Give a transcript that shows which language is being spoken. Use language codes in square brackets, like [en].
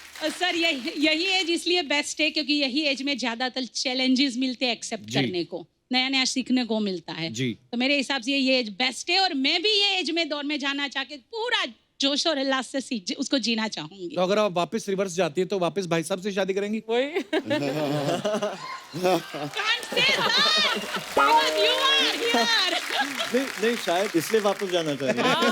[hi] Sir यही as इसलिए best है क्योंकि यही एज में ज्यादातर चैलेंजेस मिलते हैं एक्सेप्ट करने को। नया नया सीखने को मिलता है। जी। तो मेरे हिसाब से ये एज बेस्ट है, और मैं भी ये एज में दौर में जाना चाह के पूरा जोश और उल्लास से उसको जीना चाहूंगी। तो अगर आप वापस रिवर्स जाती है तो वापस भाई साहब से शादी करेंगी? वही [en] Can't say that, because you are here. [hi] नहीं, शायद इसलिए वापस जाना चाहिए।